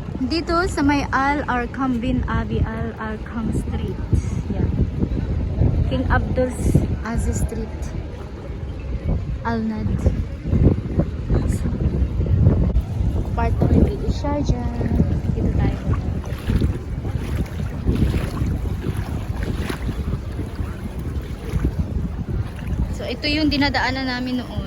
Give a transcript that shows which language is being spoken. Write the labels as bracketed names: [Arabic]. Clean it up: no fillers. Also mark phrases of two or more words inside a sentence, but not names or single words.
[Filipino] Dito sa may Al Arqam bin Abi Al Arqam Street. Yan. King Abdul Aziz Street. Al Nad. [English] Part of the British Sharjah. [Filipino] Dito tayo. So ito yung dinadaanan namin noon.